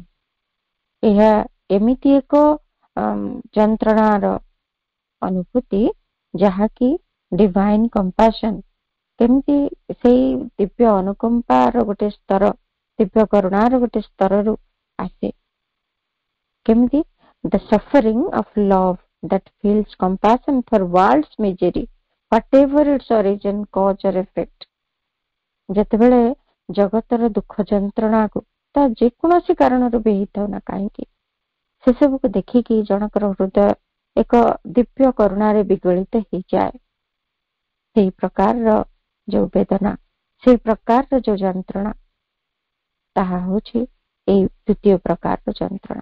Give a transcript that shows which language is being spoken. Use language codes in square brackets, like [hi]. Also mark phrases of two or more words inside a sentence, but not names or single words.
[or] ଏହା ଏମିତି ଏକ ଯନ୍ତ୍ରଣାର ଅନୁଭୂତି ଯାହାକି [en] divine compassion, [or] କେମିତି ସେଇ ଦିବ୍ୟ ଅନୁକମ୍ପାର ଗୋଟେ ସ୍ତର, ଦିବ୍ୟ କରୁଣାର ଗୋଟେ ସ୍ତରରୁ ଆସେ। କେମିତି? [en] The suffering of love that feels compassion for world's misery, whatever its origin, cause or effect। [or] ଯେତେବେଳେ ଜଗତର ଦୁଃଖ ଯନ୍ତ୍ରଣାକୁ ତା ଯେକୌଣସି କାରଣରୁ ବି ହେଇଥାଉ ନା କାହିଁକି, ସେସବୁକୁ ଦେଖିକି ଜଣଙ୍କର ହୃଦୟ ଏକ ଦିବ୍ୟ କରୁଣାରେ ବିଗଳିତ ହେଇଯାଏ। ସେଇ ପ୍ରକାରର ଯୋଉ ବେଦନା, ସେଇ ପ୍ରକାରର ଯୋଉ ଯନ୍ତ୍ରଣା, ତାହା ହଉଛି ଏଇ ଦ୍ୱିତୀୟ ପ୍ରକାରର ଯନ୍ତ୍ରଣା।